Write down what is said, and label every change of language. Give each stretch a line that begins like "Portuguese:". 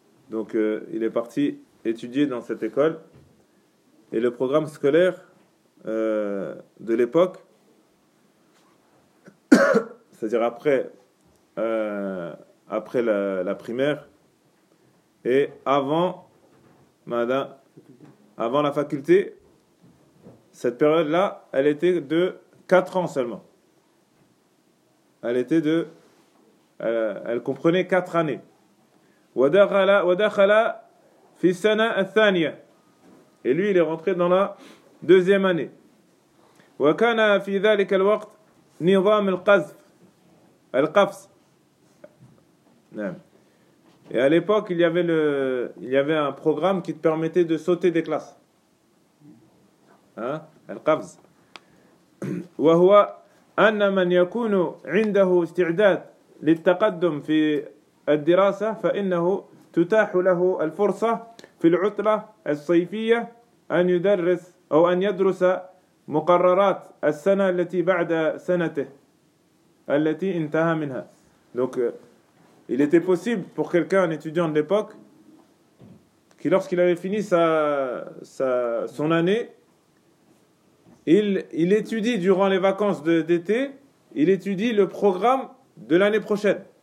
French: Donc, il est parti étudier dans cette école. Et le programme scolaire de l'époque, c'est-à-dire après la primaire et avant la faculté, cette période-là, elle était de 4 ans seulement. Elle comprenait 4 années.
Arabic: ودخل في السنة الثانية.
French: Et lui, il est rentré dans la deuxième année.
Arabic: وكان في ذلك الوقت نظام القذف القفص. نعم.
French: Et à l'époque, il y avait un programme qui te permettait de sauter des classes.
Arabic: القفص. وهو أن من يكون عنده استعداد للتقدم في الدراسة فإنه تتاح له الفرصة في العطلة الصيفية أن يدرس أو أن يدرس مقررات السنة التي بعد سنته التي انتهى منها.
French: Donc il était possible pour quelqu'un, un étudiant de l'époque, qui lorsqu'il avait fini son année, il étudie durant les vacances d'été, il étudie le programme de l'année prochaine.